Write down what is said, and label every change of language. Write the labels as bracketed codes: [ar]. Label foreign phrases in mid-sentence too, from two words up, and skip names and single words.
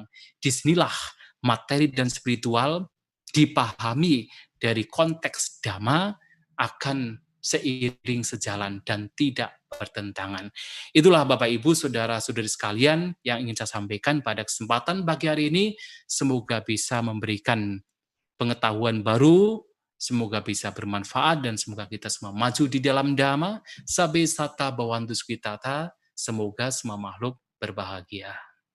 [id] Disinilah materi dan spiritual dipahami dari konteks dhamma akan seiring sejalan dan tidak bertentangan. Itulah Bapak Ibu, saudara-saudari sekalian yang ingin saya sampaikan pada kesempatan pagi hari ini. Semoga bisa memberikan pengetahuan baru, semoga bisa bermanfaat, dan semoga kita semua maju di dalam dhamma. [pi] Sabe sata bawantu sukitata, [id] semoga semua makhluk berbahagia.